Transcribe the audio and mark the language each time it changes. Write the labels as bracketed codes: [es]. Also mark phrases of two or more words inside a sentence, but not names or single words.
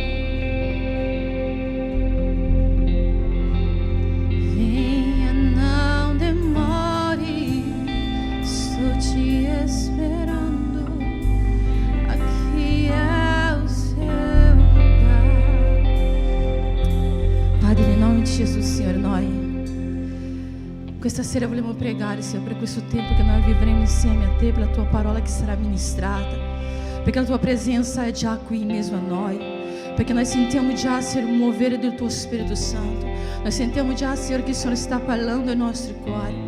[pt] Venha, não demore, estou te esperando. Aqui é o seu lugar. Padre, em nome de Jesus, Senhor, [it] noi questa sera vogliamo pregare, Signore, per questo tempo che noi vivremo insieme a Te, per la Tua parola che sarà ministrata, perché la Tua presenza è già qui in mezzo a noi, perché noi sentiamo già, Signore, il muovere del Tuo Spirito Santo. Noi sentiamo già, Signore, che il Signore sta parlando ai nostri cuori.